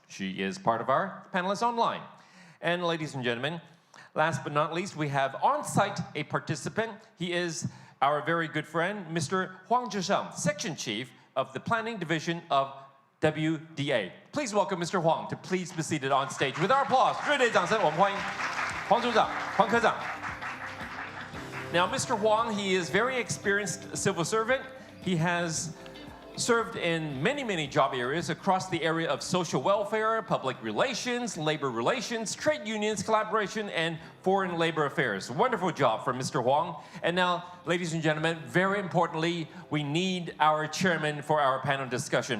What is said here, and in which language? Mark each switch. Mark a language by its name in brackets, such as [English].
[English] She is part of our panelists online. And ladies and gentlemen, last but not least, we have on site a participant. He is our very good friend, Mr. Huang Zhisheng, Section Chief of the Planning Division of WDA. Please welcome Mr. Huang to please be seated on stage with our applause. [Chinese] 热烈掌声，我们欢迎黄组长、黄科长。 [English] Now, Mr. Huang, he is very experienced civil servant. He has served in many, many job areas across the area of social welfare, public relations, labor relations, trade unions, collaboration, and foreign labor affairs. Wonderful job for Mr. Huang. And now, ladies and gentlemen, very importantly, we need our chairman for our panel discussion.